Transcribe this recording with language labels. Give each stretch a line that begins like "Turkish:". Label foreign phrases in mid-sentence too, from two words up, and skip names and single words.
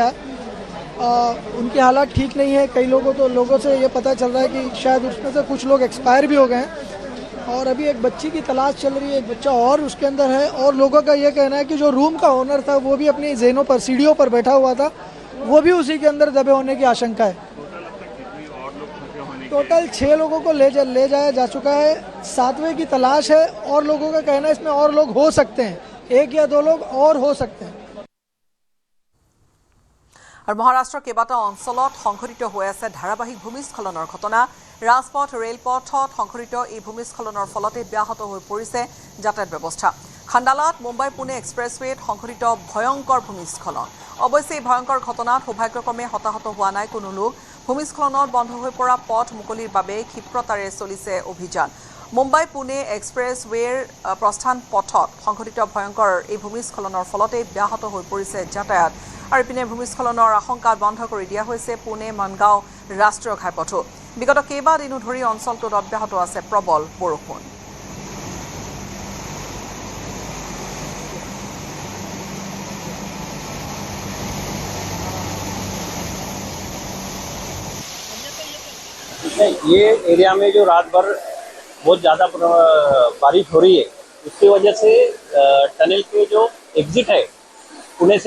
Hindi: है उनकी हालत ठीक नहीं है कई लोगों से ये पता चल रहा है कि शायद उसमें से कुछ लोग एक्सपायर भी हो गए हैं और अभी एक बच्ची की तलाश चल रही है एक बच्चा और उसके अंदर है और लोगों का ये कहना है कि जो रूम का ओनर था वो भी अपनी जेनों पर सीढ़ियों पर बैठा हुआ था वो भी उसी के अंदर दबे होने की आशंका है टोटल 6 लोगों को ले जाया जा चुका है 7वें की तलाश है और लोगों का कहना है इसमें और लोग हो सकते हैं 1 या 2 लोग और हो सकते हैं
Assamese: আৰু মহাৰাষ্ট্ৰৰ কেইবাটাও অঞ্চলত সংঘটিত হৈ আছে ধাৰাবাহিক ভূমিস্খলনৰ ঘটনা ৰাজপথ ৰেলপথত সংঘটিত এই ভূমিস্খলনৰ ফলতে ব্যাহত হৈ পৰিছে যাতায়াত ব্যৱস্থা খান্ডালাত মুম্বাই পুনে এক্সপ্ৰেছৱেত সংঘটিত ভয়ংকৰ ভূমিস্খলন অৱশ্যে এই ভয়ংকৰ ঘটনাত সৌভাগ্যক্ৰমে হতাহত হোৱা নাই কোনো লোক ভূমিস্খলনত বন্ধ হৈ পৰা পথ মুকলিৰ বাবে ক্ষিপ্ৰতাৰে চলিছে অভিযান মুম্বাই পুনে এক্সপ্ৰেছৱেৰ প্ৰস্থান পথত সংঘটিত ভয়ংকৰ এই ভূমিস্খলনৰ ফলতে ব্যাহত হৈ পৰিছে যাতায়াত আৰু ইপিনে ভূমিস্খলনৰ আশংকা বন্ধ কৰি দিয়া হৈছে পুনে মনগাঁও ৰাষ্ট্ৰীয় ঘাইপথো বিগত কেইবাদিনো ধৰি অঞ্চলটোত অব্যাহত আছে প্ৰবল বৰষুণ
Hindi: ये एरिया में जो रात भर बहुत ज़्यादा बारिश हो रही है उसकी वजह से टनल के जो एग्जिट है पुणे से